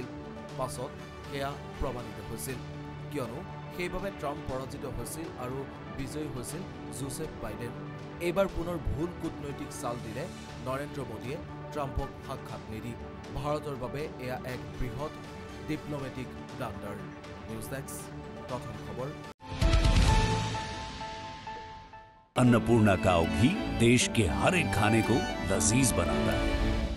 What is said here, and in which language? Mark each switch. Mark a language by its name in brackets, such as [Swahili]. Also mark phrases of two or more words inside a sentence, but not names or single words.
[Assamese] পাছত সেয়া প্ৰমাণিত হৈছিল, কিয়নো সেইবাবে ট্ৰাম্প পৰাজিত হৈছিল আৰু বিজয়ী হৈছিল জোচেফ বাইডেন। এইবাৰ পুনৰ ভুল কূটনৈতিক চাল দিলে নৰেন্দ্ৰ মোদীয়ে ট্ৰাম্পক সাক্ষাৎ নিদি। ভাৰতৰ বাবে এয়া এক বৃহৎ [English] diplomatic blunder. news desk, [Assamese] প্ৰথম খবৰ। [Hindi] अन्नपूर्णा काव घी देश के हर एक खाने को लजीज बनाता है।